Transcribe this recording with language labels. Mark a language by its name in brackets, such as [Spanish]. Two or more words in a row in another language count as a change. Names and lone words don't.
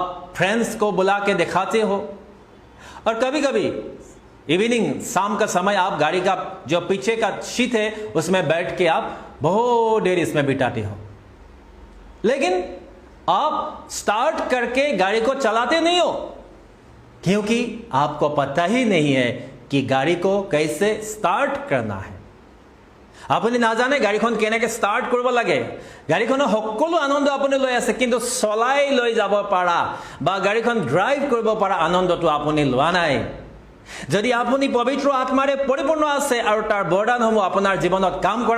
[Hindi] फ्रेंड्स को बुला के दिखाते हो और कभी-कभी इवनिंग शाम का समय आप गाड़ी का जो पीछे का शीट है उसमें बैठ के आप बहुत देर इसमें बिताते हो लेकिन आप स्टार्ट करके गाड़ी को चलाते नहीं हो क्योंकि आपको पता ही नहीं है कि गाड़ी को कैसे स्टार्ट करना है আপুনি [Assamese] নাজানে গাড়ীখন কেনেকৈ স্টার্ট কৰিব লাগে গাড়ীখনৰ সকলো আনন্দ আপুনি লৈ আছে কিন্তু চলাই লৈ যাব পাৰা বা গাড়ীখন ড্ৰাইভ কৰিব পাৰা আনন্দটো আপুনি লোৱা নাই যদি আপুনি পবিত্ৰ আত্মাৰে পৰিপূৰ্ণ আছে আৰু তাৰ বৰদানসমূহ আপোনাৰ জীৱনত কাম কৰা